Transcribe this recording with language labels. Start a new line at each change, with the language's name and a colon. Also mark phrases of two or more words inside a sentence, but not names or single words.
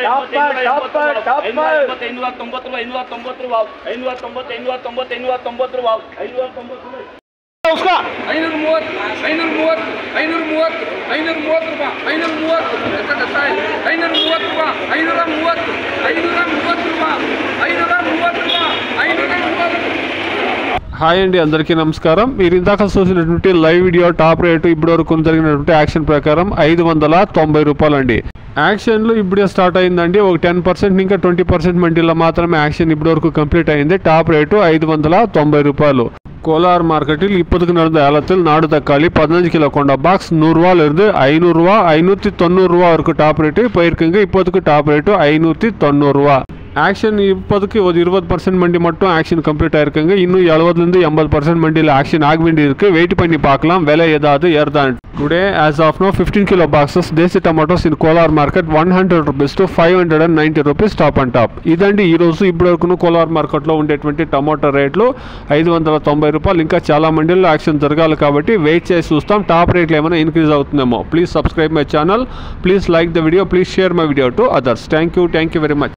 Hindi: उसका 530 रुपये 530
Telugu: హాయ్ అండి, అందరికీ నమస్కారం. మీరు ఇందాక చూసినటువంటి
English: live video top rate
Telugu: ఇప్పటి వరకు జరిగినటువంటి యాక్షన్ ప్రకారం 590 రూపాయలు అండి. యాక్షన్లు ఇప్పుడే స్టార్ట్ అయిందండి. ఒక 10% ఇంకా 20% మండీలో మాత్రమే యాక్షన్ ఇప్పటి వరకు కంప్లీట్ అయింది.
English: top rate
Tamil: 590 ரூபாய். கோலார் மார்க்கெட்டில் இப்போதுக்கு நடந்த ஏலத்தில் நாடு தக்காளி 15 கிலோ கொண்ட பாக்ஸ் 100 ரூபாயிலிருந்து 500 ரூபா 590 ரூபா வரைக்கும்
English: top rate
Tamil: போயிருக்குங்க. இப்போதுக்கு
English: top rate
Tamil: 590 ரூபா. యాక్షన్ இப்போதுக்கு ஒரு 20% மண்டி மட்டும்
English: auction complete
Tamil: ஆயிருக்குங்க. இன்னும் 70 80% மண்டியில் యాక్షన్ ஆக வேண்டி இருக்கு. வெயிட் பண்ணி பார்க்கலாம் விலை ஏதாவது ஏறுதான்.
English: టుడే as of now 15 kilo boxes desi tomatoes in Kolar market 100 rupees to 590 rupees top and top.
Telugu: ఇదండి ఈ రోజు ఇప్పటివరకు కోలార్ మార్కెట్లో ఉండేటువంటి టమాటో రేట్లు 590 రూపాయలు. ఇంకా చాలా మండీల్లో యాక్షన్ జరగాలి కాబట్టి వెయిట్ చేసి చూస్తాం.
English: top rates
Telugu: ఏమైనా ఇంక్రీజ్ అవుతుందేమో.
English: Please subscribe my channel, please like the video, please share my video to others. Thank you very much.